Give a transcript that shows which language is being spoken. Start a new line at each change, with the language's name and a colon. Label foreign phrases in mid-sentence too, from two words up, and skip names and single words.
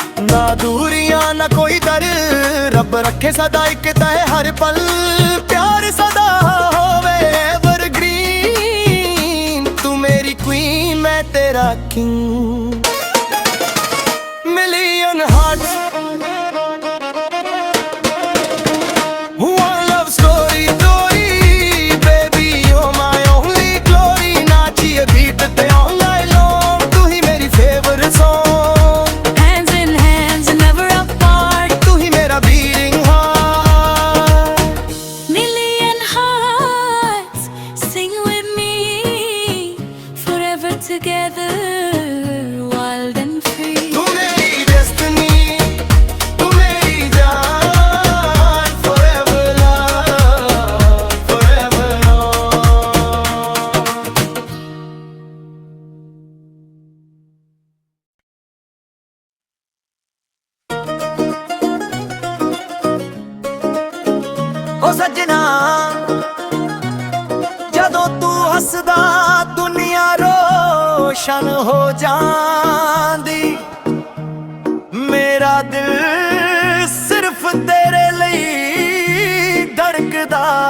Punjabi: ਨਾ ਦੂਰੀਆਂ ਨਾ ਕੋਈ ਦਰ ਰੱਬ ਰੱਖੇ ਸਦਾ ਇੱਕ ਤੈਅ ਹਰ ਪਲ ਪਿਆਰ ਸਦਾ ਹੋਵੇ एवरग्रीन ਤੂੰ ਮੇਰੀ क्वीन ਮੈਂ ਤੇਰਾ
English: king million hearts one love story baby you're my only glory
Punjabi: नाचिए beat ते
English: all night long
Punjabi: ਤੂੰ ਹੀ ਮੇਰੀ
English: favorite song hands in hands never apart
Hindi: तू ही मेरा
English: beating heart million hearts sing with me forever together wild and free
Hindi: तू मेरी destiny तू मेरी जान
English: forever love forever on
Punjabi: ਓ ਸੱਜਣਾ ਜਦੋਂ ਤੂੰ ਹੱਸਦਾ ਦੁਨੀਆ ਰੋਸ਼ਨ ਹੋ ਜਾਂਦੀ ਮੇਰਾ ਦਿਲ ਸਿਰਫ ਤੇਰੇ ਲਈ ਧੜਕਦਾ